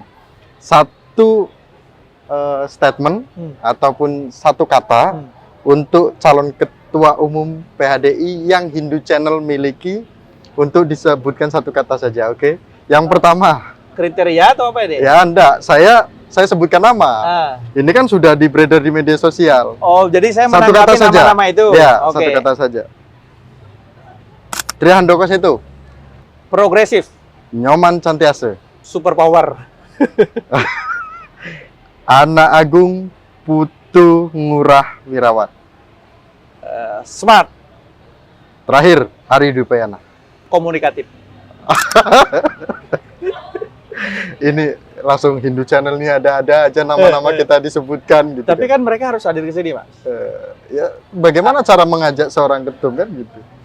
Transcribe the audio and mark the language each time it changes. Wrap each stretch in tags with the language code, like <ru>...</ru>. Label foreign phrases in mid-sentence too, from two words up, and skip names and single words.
<id>Satu statement ataupun satu kata untuk calon ketua umum PHDI yang Hindu Channel miliki, untuk disebutkan satu kata saja, oke? Yang pertama. Kriteria atau apa ini? Ya, enggak. Saya sebutkan nama. Ini kan sudah di-beredar di media sosial. Oh, jadi saya satu kata menanggapi saja. nama-nama itu. Ya, Oke. satu kata saja. Trihandoko itu. Progresif. Nyoman Cantiase.</id> <en>Super power.</en> <id>Anak Agung Putu Ngurah Wirawat. Smart. Terakhir, Ari Dwi-Payana. Komunikatif. Ini langsung Hindu Channel ini ada aja nama-nama kita disebutkan gitu. Tapi kan kan mereka harus hadir ke sini, Mas. Ya, bagaimana cara mengajak seorang ketum kan gitu?</id>